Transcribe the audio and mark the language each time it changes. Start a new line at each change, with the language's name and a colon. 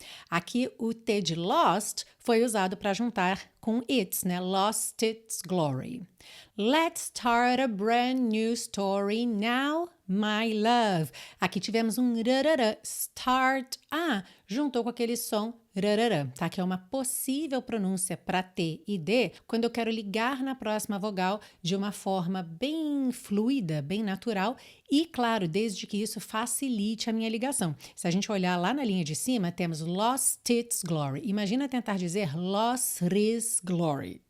Portuguese: Aqui, o T de lost foi usado para juntar com its, né?
English: Lost its glory. Let's start a brand new story now, my love.
Portuguese: Aqui tivemos um rarará, start, juntou com aquele som rarará, tá? Que é uma possível pronúncia para T e D quando eu quero ligar na próxima vogal de uma forma bem fluida, bem natural e, claro, desde que isso facilite a minha ligação. Se a gente olhar lá na linha de cima, temos
English: lost its glory.
Portuguese: Imagina tentar dizer
English: lost his glory.